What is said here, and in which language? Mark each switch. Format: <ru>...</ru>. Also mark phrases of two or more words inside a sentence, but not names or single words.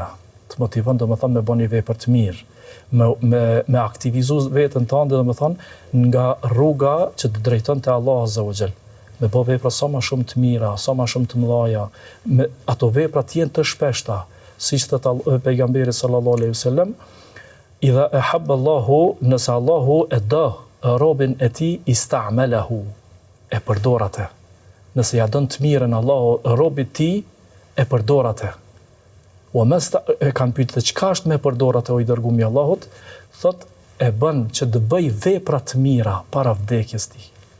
<sq>Të motivon domethënë me bëni vepra të mirë, me aktivizu veten tënde domethënë nga rruga që të drejton te Allahu</sq> <ar>عز وجل.</ar> <sq>Me bë vepra sa më shumë të mira, sa më shumë të mëdha, ato vepra të jenë të shpeshta, siç thot pejgamberi</sq> <ar>صلى الله عليه وسلم, إذا أحب الله,</ar> <sq>nëse Allahu e do robin e tij ista'malahu, e përdor atë. Nëse ja don të mirën Allahu robit tij, e përdor atë. O e kanë pyetur çka është me përdor atë o i dërguami i Allahut, thot e bën që të bëj vepra të mira para vdekjes tij.</sq>